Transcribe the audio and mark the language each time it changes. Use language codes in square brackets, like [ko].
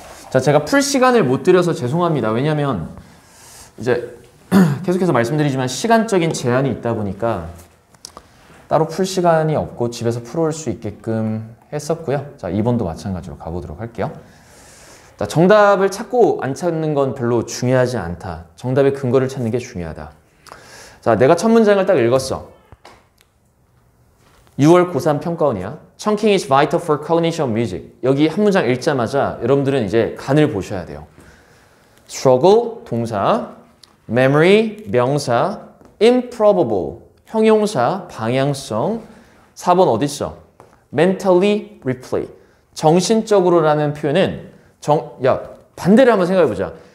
[ko] 자, 제가 풀 시간을 못 드려서 죄송합니다. 왜냐면 이제 계속해서 말씀드리지만 시간적인 제한이 있다 보니까 따로 풀 시간이 없고 집에서 풀어올 수 있게끔 했었고요. 자, 2번도 마찬가지로 가보도록 할게요. 자, 정답을 찾고 안 찾는 건 별로 중요하지 않다. 정답의 근거를 찾는 게 중요하다. 자, 내가 첫 문장을 딱 읽었어. 6월 고3 평가원이야. [en] Chunking is vital for cognition music. [ko] 여기 한 문장 읽자마자 여러분들은 이제 간을 보셔야 돼요. struggle, 동사, memory, 명사, improbable, 형용사, 방향성. 4번 어딨어? [en] mentally replay. [ko] 정신적으로라는 표현은 반대를 한번 생각해보자.